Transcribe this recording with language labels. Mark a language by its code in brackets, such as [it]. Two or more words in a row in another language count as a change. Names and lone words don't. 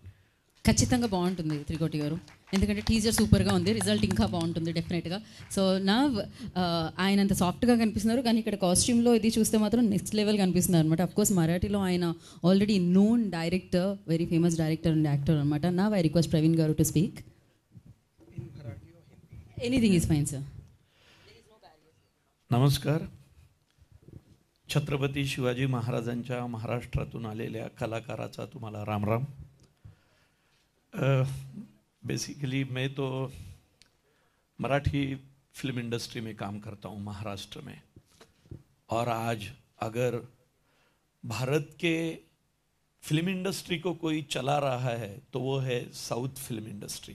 [te] ఖచ్చితంగా బాగుంటుంది త్రికోటి గారు, ఎందుకంటే టీజర్ సూపర్గా ఉంది, రిజల్ట్ ఇంకా బాగుంటుంది డెఫినెట్గా. సో నా ఆయన అంత సాఫ్ట్గా కనిపిస్తున్నారు, కానీ ఇక్కడ కాస్ట్యూమ్లో ఇది చూస్తే మాత్రం [en] next level [te] కనిపిస్తున్నారు అనమాట. అఫ్కోర్స్ మరాఠీలో ఆయన [en] already known director, very famous director and actor [te] అనమాట. [en] నా I request ప్రవీణ్ గారు to speak. Anything is fine sir. [mr] नमस्कार. छत्रपती शिवाजी महाराजांच्या महाराष्ट्रातून आलेल्या कलाकाराचा तुम्हाला रामराम. [hi] बेसिकली मैं तो मराठी [en] film industry [hi] में काम करता हूँ महाराष्ट्र में, और आज अगर भारत के फिल्म इंडस्ट्री को कोई चला रहा है तो वो है [en] South film industry.